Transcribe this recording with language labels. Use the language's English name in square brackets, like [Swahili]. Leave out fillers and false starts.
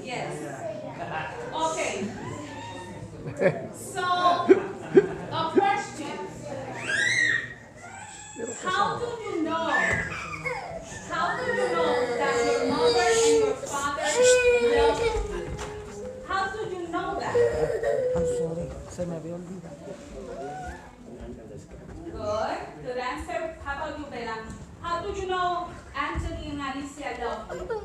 [English] Yes. Okay. So, a question. How do you know? How do you know that your mother and your father love you? How do you know that? I'm sorry, [Spanish] se me había olvidado. [English] Good. Good answer. How about you, Bella? How do you know Anthony and Alicia love you?